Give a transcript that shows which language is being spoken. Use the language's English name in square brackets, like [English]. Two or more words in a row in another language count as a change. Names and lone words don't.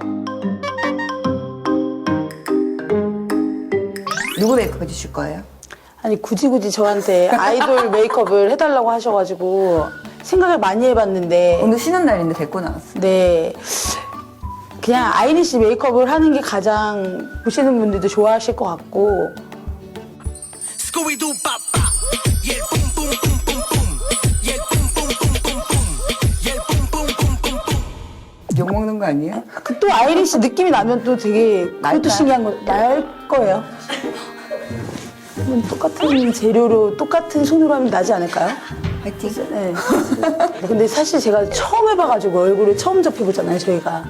[Korean] 누구 메이크업 해주실 거예요? 아니 굳이 저한테 아이돌 메이크업을 해달라고 하셔가지고 생각을 많이 해봤는데 오늘 쉬는 날인데 데리고 나왔어. 네 그냥 아이리시 메이크업을 하는 게 가장 보시는 분들도 좋아하실 것 같고 [English] Scooby-Doo pop pop. Yeah, boom boom boom boom boom. Yeah, boom boom boom boom boom. Yeah, boom boom boom boom boom. [Korean] 욕 먹는 거 아니에요? 그 또 아이리시 느낌이 나면 또 되게 그것도 날까요? 신기한 거 날 거예요. 똑같은 재료로 똑같은 손으로 하면 나지 않을까요? 화이팅. 네. 근데 사실 제가 처음 해봐가지고 얼굴을 처음 접해보잖아요, 저희가.